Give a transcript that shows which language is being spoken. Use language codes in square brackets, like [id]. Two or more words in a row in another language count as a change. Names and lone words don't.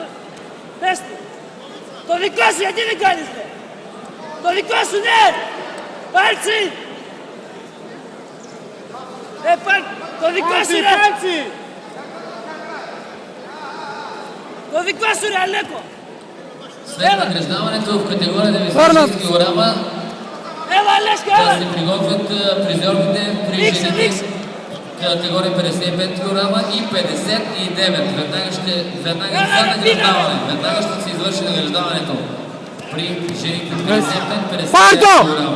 [el] Πες του. Το δικό σου, γιατί δεν κάνεις, ρε. Το δικό σου, ναι. Πάρτσι. Το δικό σου, ρε. Το δικό σου, ρε, Αλέκο. [bg] След награждаването в категорията височински килограма [el] Έλα, Αλέσκα, έλα. [bg] да се приготвят призерите при жените категория 55 кг и 59. Веднага за награждаване. Веднага ще се извърши награждаването при жените 55-59 кг.